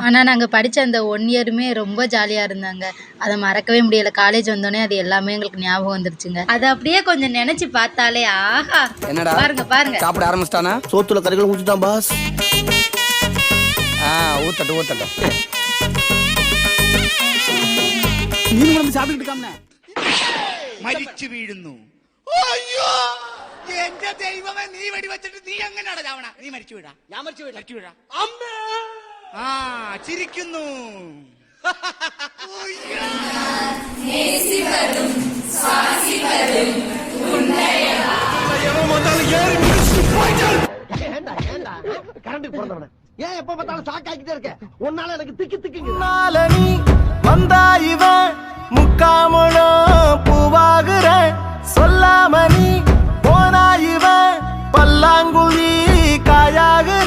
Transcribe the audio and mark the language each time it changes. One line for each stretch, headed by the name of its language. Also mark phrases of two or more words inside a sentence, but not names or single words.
Tamil: ஆனால் நாங்கள் படித்த அந்த 1 இயருமே ரொம்ப ஜாலியாக இருந்தாங்க. அதை மறக்கவே முடியலை. காலேஜ் வந்தோடனே அது எல்லாமே எங்களுக்கு ஞாபகம் வந்துருச்சுங்க. அதை அப்படியே கொஞ்சம் நினச்சி பார்த்தாலே ஆஹா, பாருங்க பாருங்க. சாப்பிட ஆரம்பிச்சிட்டானா? சோத்துல கறிகள் ஊற்றிட்டான் பாஸ். ஊத்தட்டும்
Malayalam: നീ സാപ്പിട്ട് മരിച്ചു വീഴുന്നു. അയ്യോ എന്റെ ദൈവമേ, നീ വെടിവെച്ചിട്ട് നീ എങ്ങനെയാണ് ചാവണ? നീ മരിച്ചു വീടാ? ഞാൻ മരിച്ചു വീടാ. അമ്മേ ചിരിക്കുന്നു.
Tamil: கரண்ட் பிறந்தவன ஏன் எப்ப பார்த்தாலும் ஷாக் ஆகிட்டே இருக்க? உன்னால எனக்கு திக்கி திக்கி நீ வந்தா இவன் முக்காமனோ பூவாகுற சொல்லாம நீ போனா இவன் பல்லாங்குழி காயாகுற.